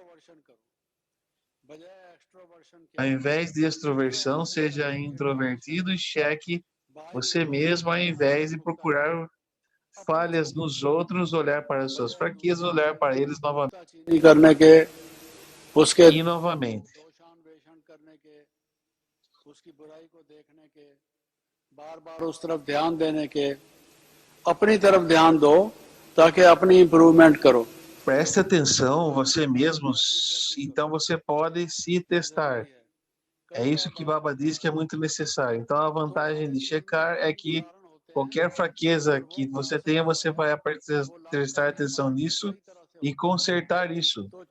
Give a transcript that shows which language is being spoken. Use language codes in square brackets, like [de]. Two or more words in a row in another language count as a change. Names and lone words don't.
[pt] Ao invés de extroversão, seja introvertido e cheque você mesmo, ao invés de procurar falhas nos outros, olhar para as suas fraquezas, olhar para eles novamente. E novamente. [hi] बार-बार उस तरफ ध्यान देने के अपनी तरफ ध्यान दो ताकि अपनी इम्प्रूवमेंट करो. [pt] Preste atenção, você mesmo, então você pode se testar. É isso que Baba diz que é muito necessário. Então a vantagem de checar é que qualquer fraqueza que você tenha, você vai prestar atenção nisso e consertar isso.